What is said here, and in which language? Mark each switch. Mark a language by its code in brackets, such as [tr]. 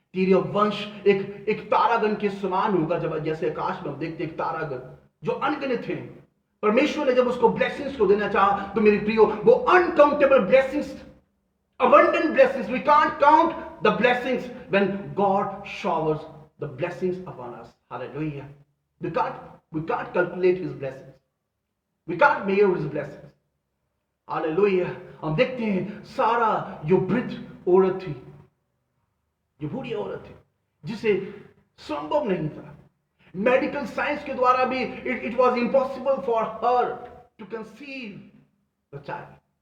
[hi] तेरे वंश एक तारागण के समान होगा। जब जैसे आकाश में हम देखते एक तारागण जो अनगिनत थे, परमेश्वर ने जब उसको ब्लेसिंग्स को देना चाहा तो मेरे प्रियो वो uncountable blessings, [en] abundant blessings, we can't count the blessings when God showers the blessings upon us. Hallelujah. We can't calculate his blessings. We can't measure his blessings. Hallelujah. [hi] हम देखते हैं सारा जो वृद्ध औरत थी, जो बूढ़ी औरत थी, जिसे संभव नहीं था, मेडिकल साइंस के द्वारा भी [en] it was impossible for her to conceive the child.